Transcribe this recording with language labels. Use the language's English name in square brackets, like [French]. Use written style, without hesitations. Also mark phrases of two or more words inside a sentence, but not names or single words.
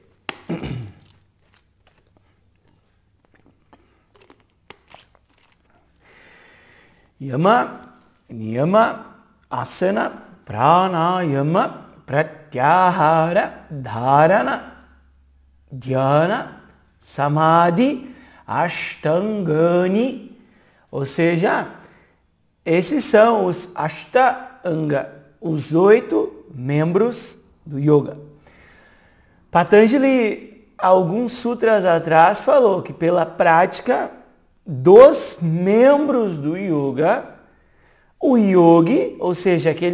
[Sanskrit] Yama, Niyama, Asana, Pranayama, Pratyahara, Dharana, Dhyana, Samadhi, Ashtangani. [Portuguese] Ou seja, esses são os Ashtanga, os 8 membros do yoga. Patanjali, alguns sutras atrás, falou que pela prática dos membros do yoga, o yogi, ou seja, aquele